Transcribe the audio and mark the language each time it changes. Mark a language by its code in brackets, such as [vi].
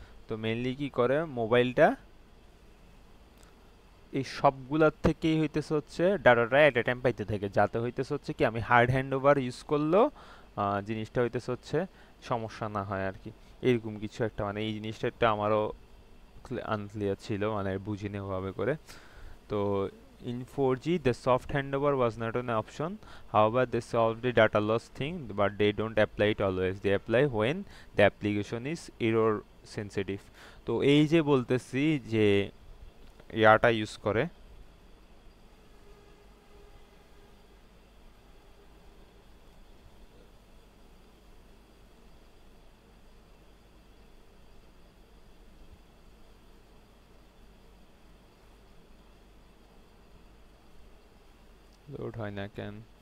[bn] তো মেইনলি কি করে মোবাইলটা এই সবগুলার থেকেই হইতেছে হচ্ছে ডাটাটা এট এ টাইম পাইতে থাকে, যাতে হইতেছে হচ্ছে কি আমি হার্ড হ্যান্ড ওভার ইউজ করলেও জিনিসটা হইতেছে হচ্ছে সমস্যা না হয় আর কি। এরকম কিছু একটা, মানে এই জিনিসটা একটা আমারও আনক্লিয়ার ছিল, মানে বুঝিনি ওভাবে করে। [en] তো in 4G the soft handover was not an option, however they solved the data loss thing, but they don't apply it always, they apply when the application is error sensitive। [bn] তো এই যে বলতেছি যে ইয়াটা ইউজ করে, load হয় না কেন?